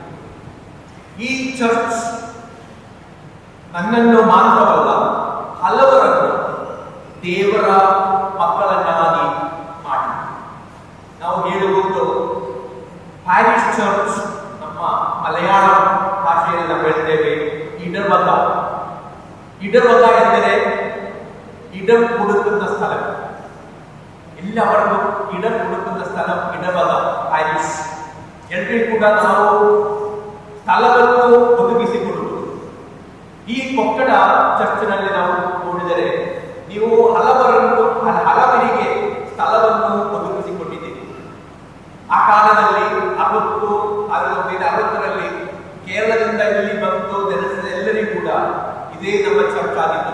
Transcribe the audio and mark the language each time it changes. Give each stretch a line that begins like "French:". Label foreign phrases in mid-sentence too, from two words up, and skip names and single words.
Kannada: ಈ ಚರ್ಚ್ ನನ್ನನ್ನು ಮಾತ್ರವಲ್ಲ, ಹಲವರನ್ನು ದೇವರ ಮಕ್ಕಳನ್ನಾಗಿ ಮಾಡಿ. ನಾವು ಹೇಳುವುದು
English: parish church,
Kannada: ನಮ್ಮ ಮಲಯಾಳ ಭಾಷೆಯಲ್ಲಿ ನಾವು ಹೇಳ್ತೇವೆ ಇಡವಗ. ಇಡವಗ ಎಂದರೆ
Malayalam: ഇടം കൊടുക്കുന്ന സ്ഥലം. എല്ലാവർക്കും ഇടം കൊടുക്കുന്ന സ്ഥലം ഇടവക ಪ್ಯಾರಿಶ್.
Kannada: ಎಲ್ಲರಿಗೂ ಕೂಡ ನಾವು ಸ್ಥಳವನ್ನು ಒದಗಿಸಿಕೊಡುವುದು. ಈ ಕೊಕ್ಕಡ ಚರ್ಚಿನಲ್ಲಿ ನಾವು ನೋಡಿದರೆ ನೀವು ಹಲವರಿಗೆ ಸ್ಥಳವನ್ನು ಒದಗಿಸಿಕೊಟ್ಟಿದ್ದೀರಿ. ಆ ಕಾಲದಲ್ಲಿ 1960ರಲ್ಲಿ ಕೇರಳದಿಂದ ಇಲ್ಲಿ ಬಂದು ನೆಲೆಸಿದ ಎಲ್ಲರಿಗೂ ಕೂಡ ಇದೇ ನಮ್ಮ ಚರ್ಚ್ ಆಗಿತ್ತು.